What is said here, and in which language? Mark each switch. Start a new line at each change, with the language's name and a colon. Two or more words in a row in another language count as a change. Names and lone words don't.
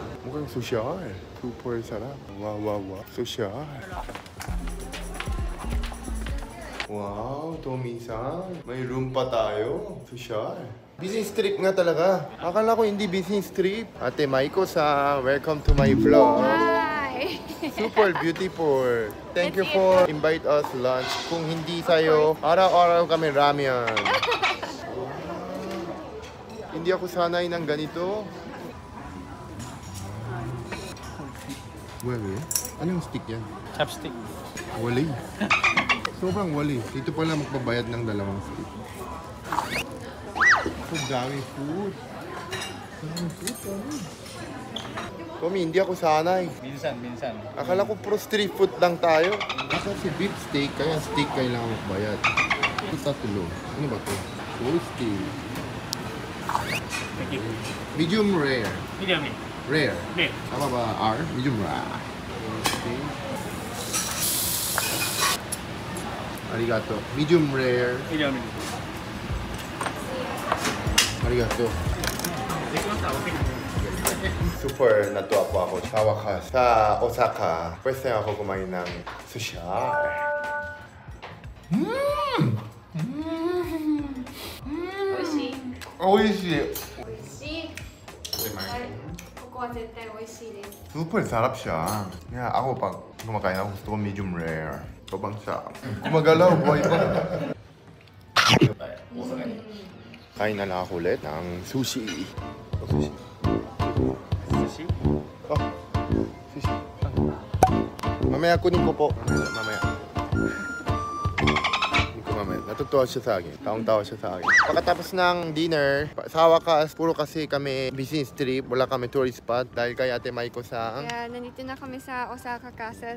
Filipino: Mukhang social. Super sarap. Wow, wow, wow. Social.
English: Wow, Tommy-san.
Filipino: May room pa tayo. Social.
English: Business trip
Filipino: nga talaga. Akala ko hindi
English: business trip.
Filipino: Ate Maiko-san,
English: welcome to my vlog. Hi! Super beautiful. Thank you for invite us lunch.
Filipino: Kung hindi sa'yo, araw-araw kami ramyan. Hindi ako sanay ng ganito. Wali? Anong stick yan?
English: Chopstick.
Filipino: Wali. Sobrang wali. Dito pala magbabayad ng dalawang stick. So dami food. Dami food, Tommy. Tommy, hindi ako sanay. Minsan. Akala ko puro
English: street food
Filipino: lang tayo. Kasi beef steak, kaya steak kailangan magbayad. Ito tatlo. Ano ba to?
English: Whole steak. Thank you. Medium rare. Medium. Rare. Rare.
Filipino: Tama ba?
English: R? Medium rare. Whole steak. Arigato. Medium rare. Medium.
Japanese: Arigato.
Filipino: Super natuwa po ako sa wakas. Sa Osaka,
English: first time
Filipino: ako kumain ng sushi.
Japanese: Oishii. Oishi. Oishii. ここは絶対おいしいです.
Filipino: Super sarap siya. Kaya ako pag kumakain ako, gusto ko
English: medium rare.
Filipino: Sobrang sarap. Gumagalaw, buhay pa. Kain na lang ako ulit ng sushi. Sushi. Sushi? Oh, sushi. Mamaya kunin ko po. Mamaya. Kunin ko mamaya. Natutuwa siya sa akin. Taong-tawa siya sa akin. Pagkatapos ng dinner, sa wakas, puro kasi kami
English: business trip.
Filipino: Wala kami
English: tourist spot
Filipino: dahil kay Ate Maiko-san. Kaya nandito na kami sa Osaka Castle.